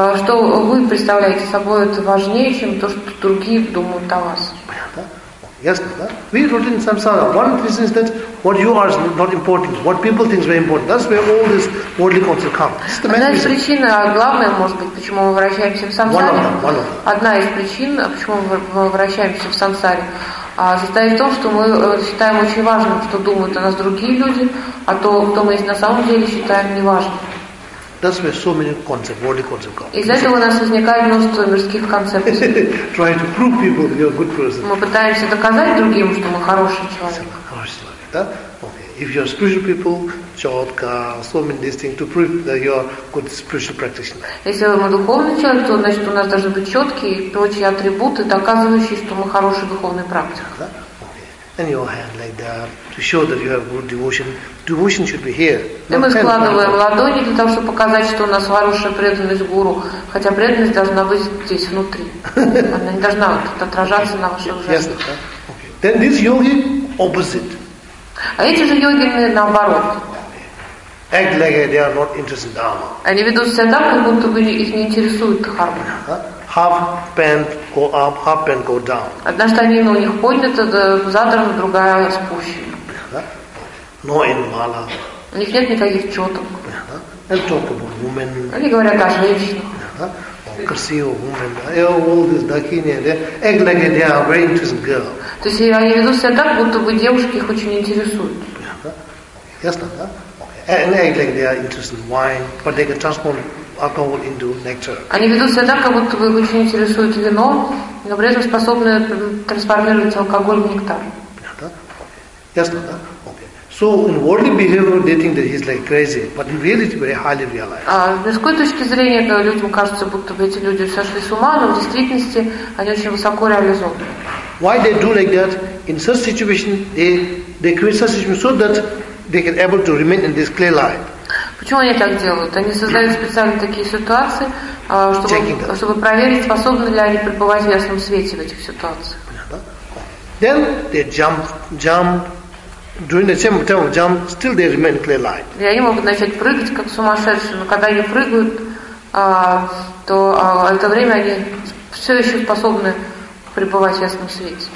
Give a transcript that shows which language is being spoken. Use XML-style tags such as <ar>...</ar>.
<ru>Что вы представляете собой, это важнее, чем то, что другие думают о вас. Ясно, да?</ru> <en>We wrote in samsara. One reason is that what you are is not important. What people think is very important. That's where all this worldly concept comes.</en> <ru>Одна из причин, а главная, может быть, почему мы вращаемся в самсаре. Одна из причин, почему мы вращаемся в самсаре, состоит в том, что мы считаем очень важным, что думают о нас другие люди, а то, кто мы есть на самом деле, считаем неважным.</ru> <en>That's where so many concepts, worldly concepts come.</en> <ru>Из-за этого у нас возникает множество мирских концепций.</ru> <en>Try to prove people you're a good person.</en> <ru>Мы пытаемся доказать другим, что мы хороший человек. Хороший человек, да?</ru> <en>Okay. If you're spiritual people, четко, so many these things to prove that you're good spiritual practitioner.</en> <ru>Если мы духовный человек, то значит у нас должны быть четкие и прочие атрибуты, доказывающие, что мы хороший духовный практик.</ru> <en>Okay. in your hand like that to show that you have good devotion. Devotion should be here.</en> <ru>И мы складываем ладони для того, чтобы показать, что у нас хорошая преданность гуру, хотя преданность должна быть здесь внутри. Она не должна отражаться на вашей жизни.</ru> <en>Yes. Then this yogi opposite.</en> <ru>А эти же йогины наоборот.</ru> <en>Act like they are not interested in dharma.</en> <ru>Они ведут себя так, как будто бы их не интересует дхарма.</ru> <en>Half pant go up, half pant go down.</en> <ru>Одна штанина у них поднята, задрана, другая спущена.</ru> <en>No in mala.</en> <ru>У них нет никаких чёток.</ru> <en>And talk about women.</en> <ru>Они говорят о женщинах. Красивые</ru> <en>women. All this dakini and act like they are very interested in girl.</en> <ru>То есть они ведут себя так, будто бы девушки их очень интересуют. Ясно, да?</ru> <en>And act like they are interested in wine, but they can transform alcohol into nectar.</en> <ru>Они ведут себя так, как будто бы очень интересует вино, но при этом способны трансформировать алкоголь в нектар. Ясно, да?</ru> <en>So in worldly behavior, they think that he's like crazy, but in reality, very highly realized.</en> <ru>А с какой точки зрения людям кажется, будто бы эти люди сошли с ума, но в действительности они очень высоко реализованы?</ru> <en>Why they do like that? In such situation, they create such situation so that they can able to remain in this clear light.</en> <ru>Почему они так делают? Они создают специально такие ситуации, чтобы проверить, способны ли они пребывать в ясном свете в этих ситуациях.</ru> <en>Then they jump. During the same time of jump, still they remain clear light.</en> <ru>И они могут начать прыгать как сумасшедшие, но когда они прыгают, то это время они все еще способны пребывать в ясном свете.</ru>